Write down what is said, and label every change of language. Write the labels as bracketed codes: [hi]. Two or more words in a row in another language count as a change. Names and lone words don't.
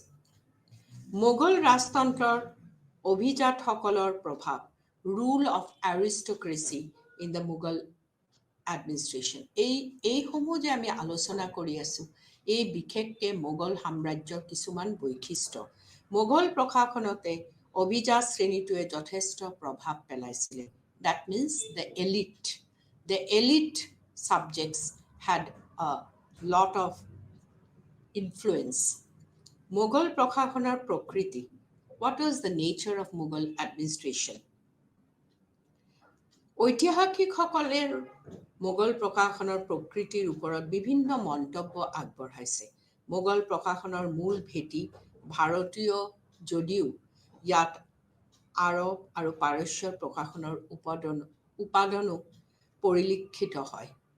[as] মোগল ৰাজতন্ত্ৰৰ অভিজাতসকলৰ প্ৰভাৱ, [en] rule of aristocracy in the Mughal administration, [as] এইসমূহ যে আমি আলোচনা কৰি আছোঁ, এই বিশেষকৈ মোগল সাম্ৰাজ্যৰ কিছুমান বৈশিষ্ট্য। মোগল প্ৰশাসনতে অভিজাত শ্ৰেণীটোৱে যথেষ্ট প্ৰভাৱ পেলাইছিলে। [en] That means the elite subjects had a lot of influence. [as] মোগল প্ৰশাসনৰ প্ৰকৃতি. [en] What was the nature of Mughal administration? [as] ঐতিহাসিকসকলে মোগল প্ৰশাসনৰ প্ৰকৃতিৰ ওপৰত বিভিন্ন মন্তব্য আগবঢ়াইছে। মোগল প্ৰশাসনৰ মূল ভেটি ভাৰতীয় যদিও ইয়াত আৰৱ আৰু পাৰস্যৰ প্ৰশাসনৰ উপাদানো পৰিলক্ষিত হয়।